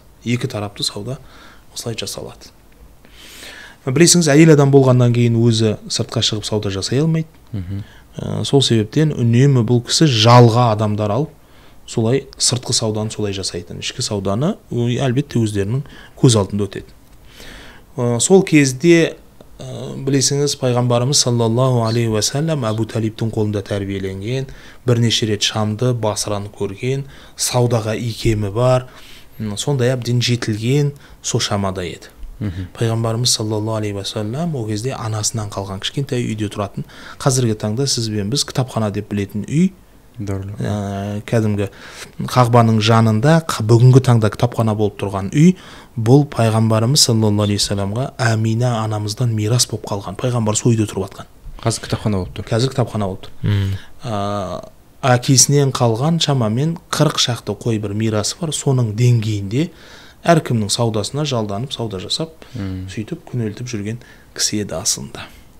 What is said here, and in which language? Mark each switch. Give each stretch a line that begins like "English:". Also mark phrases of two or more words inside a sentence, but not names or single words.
Kazakh: Екі тарапты сауда осылай жасалады. Білесіңіз, әйел адам болғаннан кейін өзі сыртқа шығып сауда жасай алмайды. Сол себептен үнемі бұл кісі жалға адамдар алып, солай сыртқы сауданы солай жасайтын. Ішкі сауданы әлбетте өздерінің көз алдында өтеді. Сол кезде білесіңіз, пайғамбарымыз
Arabic: صلى الله عليه وسلم
Kazakh: Абу Талибтің қолында тәрбиеленген, бірнеше рет Шамды, Басраны көрген, саудаға икемі бар, сондай әбден жетілген сол Шамада еді. Пайғамбарымыз
Arabic: صلى الله عليه وسلم
Kazakh: ол кезде анасынан қалған кішкентай үйде тұратын. Қазіргі таңда сіз бен біз кітапхана деп білетін үй, кәдімгі Қағбаның жанында бүгінгі таңда кітапхана болып тұрған үй, бұл пайғамбарымыз
Arabic: صلى الله عليه وسلم
Kazakh: Амина анамыздан мирас болып қалған. Пайғамбар сол үйде тұрып жатқан. Қазір кітапхана болып тұр. Қазір кітапхана болып тұр. Әкесінен қалған шамамен 40 шақты қой бір мирасы бар. Соның деңгейінде әркімнің саудасына жалданып, сауда жасап, сөйтіп күнелтіп жүрген кісі еді асында.